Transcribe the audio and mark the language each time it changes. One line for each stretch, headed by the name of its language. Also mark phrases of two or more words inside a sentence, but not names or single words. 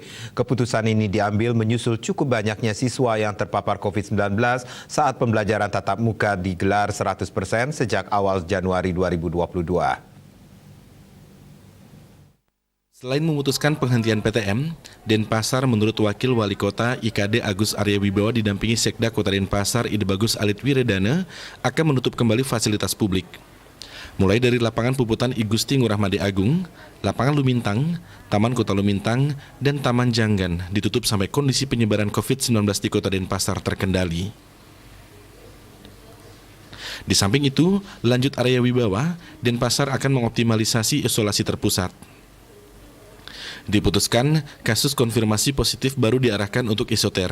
Indonesian: Keputusan ini diambil menyusul cukup banyaknya siswa yang terpapar COVID-19 saat pembelajaran tatap muka digelar 100% sejak awal Januari 2022. Selain memutuskan penghentian PTM, Denpasar menurut Wakil Wali Kota IKD Agus Arya Wibowo didampingi Sekda Kota Denpasar Ide Bagus Alit Wiredana akan menutup kembali fasilitas publik. Mulai dari lapangan Puputan I Gusti Ngurah Made Agung, lapangan Lumintang, Taman Kota Lumintang, dan Taman Janggan ditutup sampai kondisi penyebaran COVID-19 di Kota Denpasar terkendali. Di samping itu, lanjut Arya Wibowo, Denpasar akan mengoptimalisasi isolasi terpusat. Diputuskan, kasus konfirmasi positif baru diarahkan untuk isoter.